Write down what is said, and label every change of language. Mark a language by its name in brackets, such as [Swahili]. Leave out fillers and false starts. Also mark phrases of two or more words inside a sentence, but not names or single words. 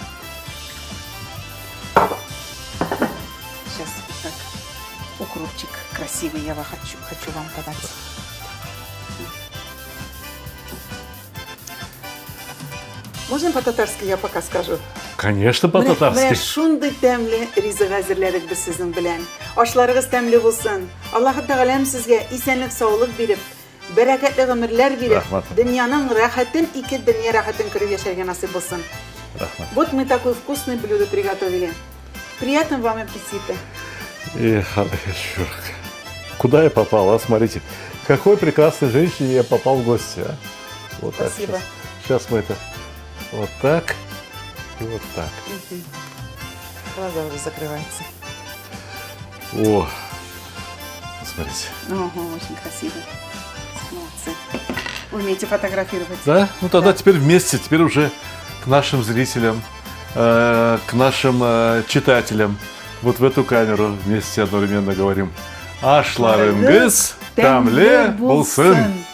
[Russian] Сейчас вот так. Укропчик красивый я хочу вам подать. Можно по-татарски я пока скажу? Конечно, Менә по-татарски. [Tatar] шундый тәмле ризык әзерләдек без сезнең белән. Ашларыгыз тәмле булсын. Аллаһ Тәгаләм сезгә исәнлек, саулык биреп, бәрәкәтле гомерләр биреп, Рахмат. дөньяның рәхәтен, ике дөнья рәхәтен күреп яшәргә насыйп булсын. Рахмат. [Russian] Вот мы такое вкусное блюдо приготовили. Приятного вам аппетита. Куда я попал, а? Смотрите, к какой прекрасной женщине я попал в гости, а? Вот Спасибо. так. Сейчас мы это вот так и вот так. Глаза уже закрываются. О, смотрите. Ого, очень красиво. Молодцы. Умеете фотографировать? Да? Ну тогда Да. теперь вместе, теперь уже к нашим зрителям, к нашим читателям. Вот в эту камеру вместе одновременно говорим. [Tatar] Ашларыңыз тәмле булсын.